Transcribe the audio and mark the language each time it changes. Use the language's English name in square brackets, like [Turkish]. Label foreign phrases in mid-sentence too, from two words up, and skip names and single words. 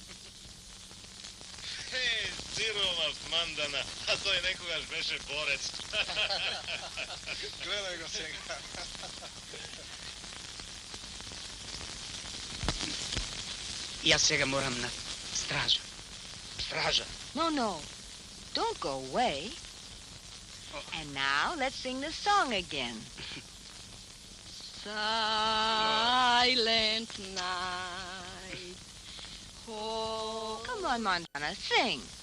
[Macedonian] Сирова мандана, а тој некогаш беше борец. Гледај го сега. Јас сега морам на стража. Стража. [English] No. Don't go away. And now, let's sing the song again. Silent night. Oh. Come on, Montana, sing.